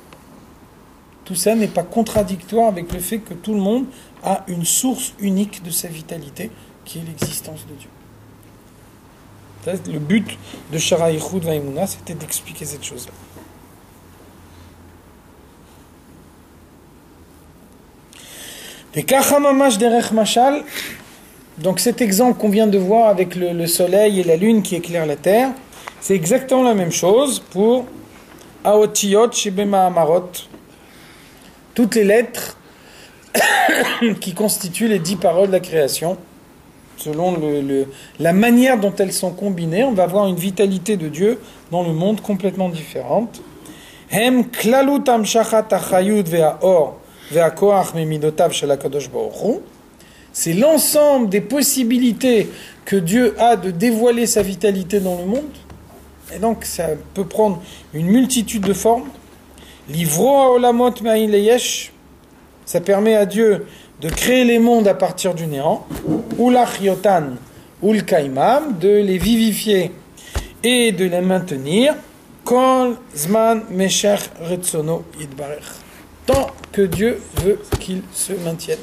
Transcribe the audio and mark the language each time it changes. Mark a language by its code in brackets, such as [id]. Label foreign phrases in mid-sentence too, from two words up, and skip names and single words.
[fr] Tout ça n'est pas contradictoire avec le fait que tout le monde a une source unique de sa vitalité, qui est l'existence de Dieu. Le but de Shara Yichud Vaimuna, c'était d'expliquer cette chose-là. [he] Et כחמה ממש דרך משל, [fr] donc cet exemple qu'on vient de voir avec le soleil et la lune qui éclairent la terre, c'est exactement la même chose pour [he] האותיות שבמאמרות, [fr] toutes les lettres qui constituent les 10 paroles de la création. Selon la manière dont elles sont combinées, on va avoir une vitalité de Dieu dans le monde complètement différente. [he] הם כללות המשכת החיות והאור והכוח ממידותיו של הקדוש ברוך הוא. [fr] C'est l'ensemble des possibilités que Dieu a de dévoiler sa vitalité dans le monde. Et donc ça peut prendre une multitude de formes. [he] לברוא העולמות מאין ליש. [fr] Ça permet à Dieu de créer les mondes à partir du néant, ou l'achyotan, ou le kaimam, de les vivifier et de les maintenir, [he] כל זמן משך רצונו יתברך, [fr] tant que Dieu veut qu'ils se maintiennent.